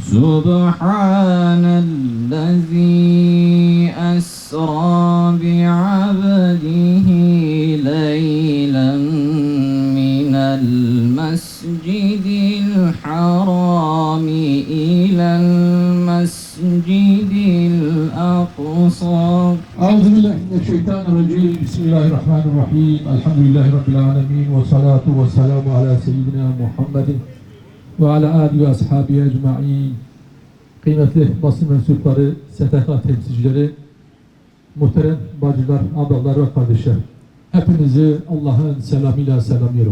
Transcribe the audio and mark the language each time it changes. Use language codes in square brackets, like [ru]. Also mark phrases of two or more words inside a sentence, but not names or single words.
[ar] سبحان الذي أسرى بعبده ليلا من المسجد الحرام إلى المسجد الأقصى. أعوذ بالله من الشيطان الرجيم. بسم الله الرحمن الرحيم. الحمد لله رب العالمين والصلاة والسلام على سيدنا محمد وعلى آله وأصحابه أجمعين. [tr] Kıymetli basın mensupları, STK temsilcileri, muhterem bacılar, ablalar ve kardeşler. Hepinizi Allah'ın selamıyla selamlıyorum.